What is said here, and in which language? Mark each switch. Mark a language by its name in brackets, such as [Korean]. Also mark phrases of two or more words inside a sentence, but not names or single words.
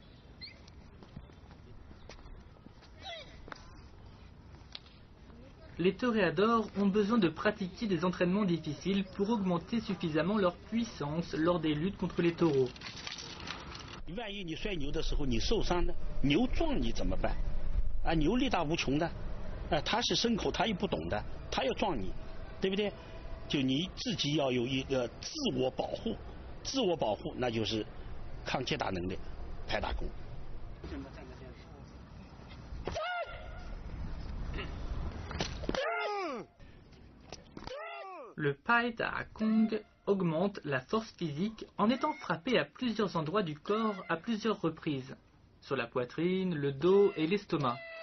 [French] Les toréadors ont besoin de pratiquer des entraînements difficiles pour augmenter suffisamment leur puissance lors des luttes contre les taureaux. [Chinese] 万一你摔牛的时候你受伤了，牛撞你怎么办？牛力大无穷的，它是牲口，它又不懂的，它要撞你，对不对？就你自己要有一个自我保护，那就是抗击打能力，拍打功。 [French] Le Pai Ta Kung augmente la force physique en étant frappé à plusieurs endroits du corps à plusieurs reprises, sur la poitrine, le dos et l'estomac.